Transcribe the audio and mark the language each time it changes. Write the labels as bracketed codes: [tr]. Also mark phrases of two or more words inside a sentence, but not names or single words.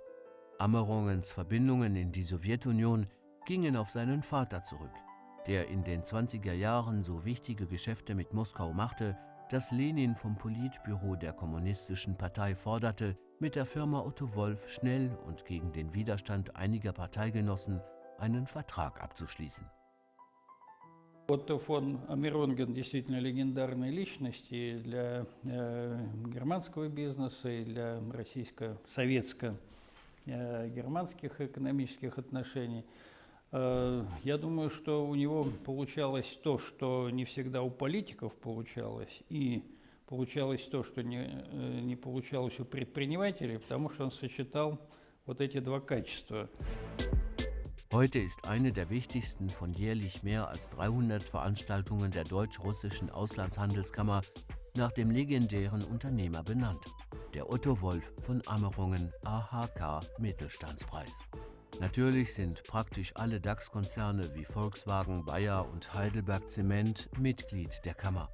[de] Amerongens Verbindungen in die Sowjetunion gingen auf seinen Vater zurück, der in den 20er Jahren so wichtige Geschäfte mit Moskau machte, dass Lenin vom Politbüro der Kommunistischen Partei forderte, mit der Firma Otto Wolff schnell und gegen den Widerstand einiger Parteigenossen einen Vertrag abzuschließen. [ru] Otto von Mirongen действительно легендарные личности для германского бизнеса и для российско-советско-германских экономических отношений. Я думаю, что у него получалось то, что не всегда у политиков получалось, и получалось то, что не получалось у предпринимателей, потому что он сочетал вот эти два качества. [de] Heute ist eine der wichtigsten von jährlich mehr als 300 Veranstaltungen der Deutsch-Russischen Auslandshandelskammer nach dem legendären Unternehmer benannt, der Otto Wolff von Ammerungen AHK Mittelstandspreis. Natürlich sind praktisch alle DAX-Konzerne wie Volkswagen, Bayer und Heidelberg Zement Mitglied der Kammer.